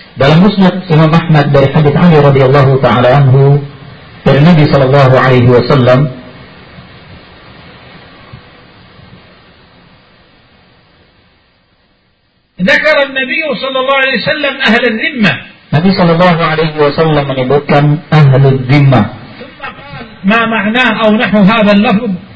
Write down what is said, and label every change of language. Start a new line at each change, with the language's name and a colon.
Indonesian: dalam musnad Imam Ahmad dari hadis Ali radhiyallahu taala anhu dari Nabi sallallahu alaihi wasallam.
Arabic: ذكر النبي صلى الله عليه وسلم أهل الذمة.
Indonesian: Nabi sallallahu alaihi wasallam menyebutkan أهل الذمة.
Arabic: ما معناه أو نحو هذا اللفظ.